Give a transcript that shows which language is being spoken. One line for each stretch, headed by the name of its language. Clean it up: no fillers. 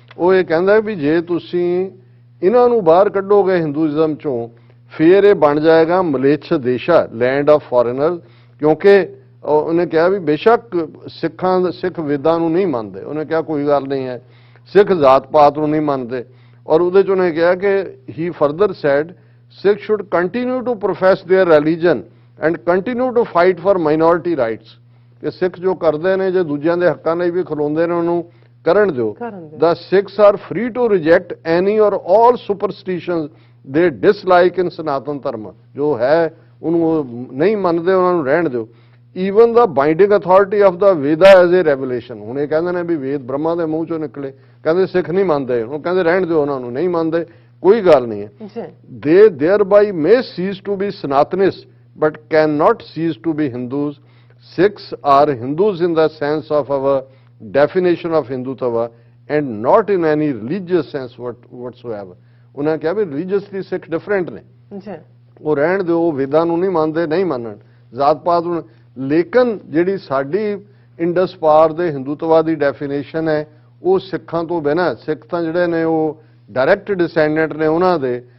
Punjabi: ਉਹ ਇਹ ਕਹਿੰਦਾ ਵੀ ਜੇ ਤੁਸੀਂ ਇਹਨਾਂ ਨੂੰ ਬਾਹਰ ਕੱਢੋਗੇ ਹਿੰਦੂਇਜ਼ਮ 'ਚੋਂ ਫਿਰ ਇਹ ਬਣ ਜਾਏਗਾ ਮਲੇਛ ਦੇਸ਼ਾ,
English: Land of foreigner.
Punjabi: ਕਿਉਂਕਿ ਉਹਨੇ ਕਿਹਾ ਵੀ ਬੇਸ਼ੱਕ ਸਿੱਖ ਵੇਦਾਂ ਨੂੰ ਨਹੀਂ ਮੰਨਦੇ, ਉਹਨੇ ਕਿਹਾ ਕੋਈ ਗੱਲ ਨਹੀਂ ਹੈ, ਸਿੱਖ ਜ਼ਾਤ ਪਾਤ ਨੂੰ ਨਹੀਂ ਮੰਨਦੇ। ਔਰ ਉਹਦੇ 'ਚ ਉਹਨੇ ਕਿਹਾ ਕਿ
English: He further said Sikhs should continue to profess their religion and continue to fight for minority rights.
Punjabi: ਕਿ ਸਿੱਖ ਜੋ ਕਰਦੇ ਨੇ ਜੇ ਦੂਜਿਆਂ ਦੇ ਹੱਕਾਂ ਲਈ ਵੀ ਖਲੋਂਦੇ ਨੇ ਉਹਨੂੰ ਕਰਨ ਦਿਓ.
English: The Sikhs are free to reject any or all superstitions they dislike in Sanatan Dharma.
Punjabi: ਜੋ ਹੈ ਉਹਨੂੰ ਉਹ ਨਹੀਂ ਮੰਨਦੇ ਉਹਨਾਂ ਨੂੰ ਰਹਿਣ ਦਿਓ.
English: Even the binding authority of the Veda as a revelation.
Punjabi: ਹੁਣ ਇਹ ਕਹਿੰਦੇ ਨੇ ਵੀ ਵੇਦ ਬ੍ਰਹਮਾ ਦੇ ਮੂੰਹ ਚੋਂ ਨਿਕਲੇ, ਕਹਿੰਦੇ ਸਿੱਖ ਨਹੀਂ ਮੰਨਦੇ, ਉਹ ਕਹਿੰਦੇ ਰਹਿਣ ਦਿਓ ਉਹਨਾਂ ਨੂੰ, ਨਹੀਂ ਮੰਨਦੇ, ਕੋਈ ਗੱਲ ਨਹੀਂ ਹੈ.
English: They thereby may cease to be Sanatanis but cannot cease to be Hindus. Sikhs are Hindus in the sense of our definition of Hindutva and not in any religious sense whatsoever.
Punjabi: ਉਹਨਾਂ ਕਿਹਾ ਵੀ religiously ਸਿੱਖ different ਨੇ, ਉਹ ਰਹਿਣ ਦਿਓ, ਉਹ ਵੇਦਾਂ ਨੂੰ ਨਹੀਂ ਮੰਨਦੇ, ਨਹੀਂ ਮੰਨਣ, ਜ਼ਾਤ ਪਾਤ ਨੂੰ. ਲੇਕਿਨ ਜਿਹੜੀ ਸਾਡੀ ਇੰਡਸ ਪਾਰ ਦੇ ਹਿੰਦੂਤਵਾ ਦੀ ਡੈਫੀਨੇਸ਼ਨ ਹੈ ਉਹ ਸਿੱਖਾਂ ਤੋਂ ਬਿਨਾਂ, ਸਿੱਖ ਤਾਂ ਜਿਹੜੇ ਨੇ ਉਹ ਡਾਇਰੈਕਟ ਡਿਸੈਂਡੈਂਟ ਨੇ ਉਹਨਾਂ ਦੇ.